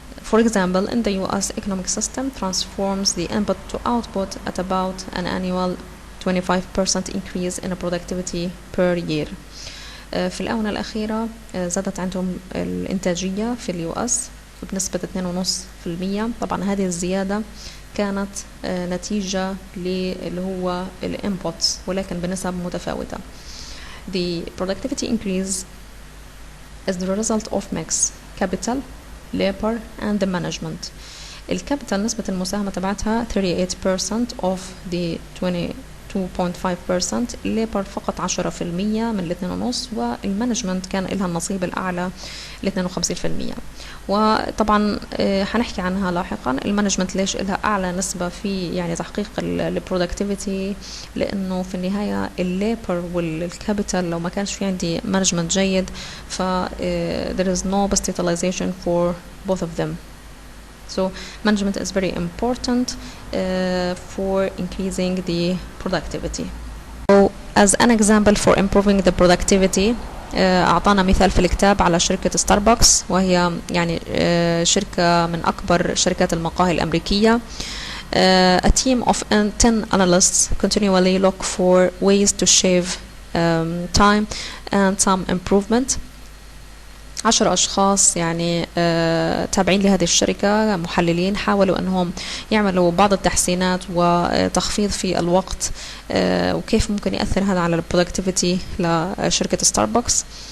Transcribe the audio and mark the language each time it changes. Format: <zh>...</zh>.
<en>For example, in the US economic system transforms the input to output at about an annual 25% increase in productivity per year.</en> <ar>في الآونة الأخيرة زادت عندهم الإنتاجية في اليو اس بنسبة 2.5%. طبعا هذه الزيادة كانت نتيجة اللي هو الانبوتس ولكن بنسب متفاوتة.</ar> <en>The productivity increase is the result of mix capital, labor and the management.</en> <ar>الكابيتال نسبة المساهمة تبعتها 38%</ar> <en>of the 22.5%.</en> <ar>الليبر فقط 10% من 2.5%، والمانجمنت كان لها النصيب الأعلى 52%. وطبعا حنحكي عنها لاحقا. المانجمنت ليش لها أعلى نسبة في يعني تحقيق البرودكتيفيتي؟ لأنه في النهاية الليبر والكابيتال لو ما كانش في عندي مانجمنت جيد ف</ar> <en>there is no best utilization for both of them. So management is very important for increasing the productivity. So as an example for improving the productivity</en> <ar>أعطانا مثال في الكتاب على شركة ستاربكس، وهي يعني شركة من أكبر شركات المقاهي الأمريكية.</ar> <en>A team of 10 analysts continually look for ways to shave time and some improvement.</en> <ar>10 أشخاص يعني تابعين لهذه الشركة محللين حاولوا أنهم يعملوا بعض التحسينات وتخفيض في الوقت وكيف ممكن يأثر هذا على البرودكتيفيتي لشركة ستاربكس.</ar>